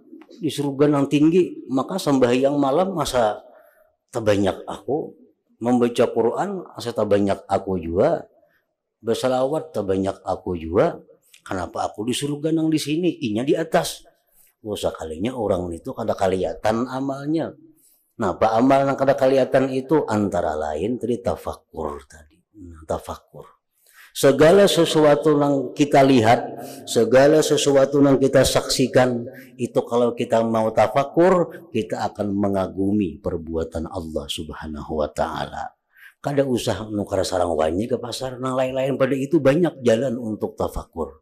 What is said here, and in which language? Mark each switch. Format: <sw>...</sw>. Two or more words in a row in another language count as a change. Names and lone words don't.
<bjn>Di surga nang tinggi, maka sembahyang malam masa terbanyak aku, membaca Quran masa terbanyak aku juga, bersalawat terbanyak aku juga. Kenapa aku di surga nang di sini, inya di atas? Sekalinya orang itu kada kelihatan amalnya. Nah, apa amal yang kada kelihatan itu antara lain tadi tafakkur tadi. Tafakkur.</bjn> <id>Segala sesuatu yang kita lihat, segala sesuatu yang kita saksikan, itu kalau kita mau tafakkur, kita akan mengagumi perbuatan Allah</id> <ar>Subhanahu wa taala.</ar> <bjn>Kada usah nukar sarang wanyi ke pasar, nang lain-lain pada itu banyak jalan untuk tafakkur.</bjn>